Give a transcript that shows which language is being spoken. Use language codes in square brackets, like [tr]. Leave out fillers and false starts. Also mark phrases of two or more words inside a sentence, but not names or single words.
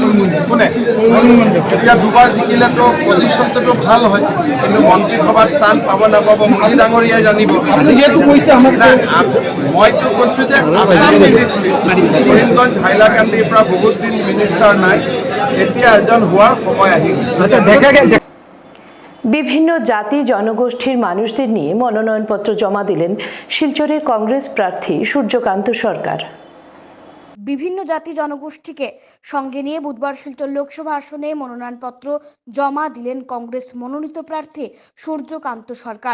[as] কোনে এতিয়া দুবাৰ জিকিলেতো পজিশ্যনটোতো ভাল হয়, কিন্তু মন্ত্ৰীসভাৰ স্থান পাব নাপাব মোদী ডাঙৰীয়াই জানিব। যিহেতু কৈছে মইতো কৈছোঁ যে আছাম মিনিষ্ট্ৰী কৰিমগঞ্জ হাইলাকান্দিৰ পৰা বহুত দিন মিনিষ্টাৰ নাই, এতিয়া এজন হোৱাৰ সময় আহি গৈছে। [bn] বিভিন্ন জাতি জনগোষ্ঠীর মানুষদের নিয়ে মনোনয়নপত্র জমা দিলেন শিলচরের কংগ্রেস প্রার্থী সূর্যকান্ত সরকার। বিভিন্ন জাতি জনগোষ্ঠীকে সঙ্গে নিয়ে বুধবার শিলচর লোকসভা আসনে মনোনয়নপত্র জমা দিলেন কংগ্রেস মনোনীত প্রার্থী সূর্যকান্ত সরকার।